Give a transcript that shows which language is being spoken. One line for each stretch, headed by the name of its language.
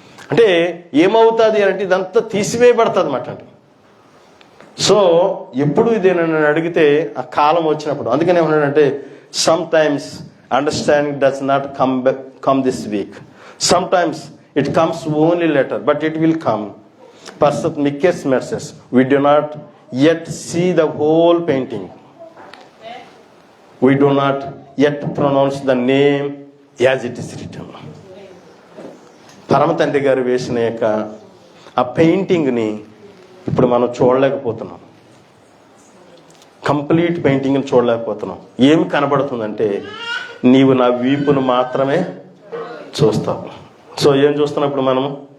Telugu: అంటే ఏమవుతుంది అంటే ఇదంతా తీసివేయబడుతుంది అన్నమాట అండి. సో ఎప్పుడు ఇది నన్ను అడిగితే ఆ కాలం వచ్చినప్పుడు, అందుకని ఏమన్నాడంటే
English: Sometimes understanding does not come this week, sometimes it comes only later, but it will come. Pastor Mikes message, we do not yet see the whole painting. We do not yet pronounce the name as it is written.
Telugu: పరమతండ్రి గారు వేసిన యొక్క ఆ పెయింటింగ్ని ఇప్పుడు మనం చూడలేకపోతున్నాం. Complete పెయింటింగ్ని చూడలేకపోతున్నాం. ఏమి కనబడుతుందంటే నీవు నా వీపును మాత్రమే చూస్తావు. సో ఏం చూస్తున్నప్పుడు మనము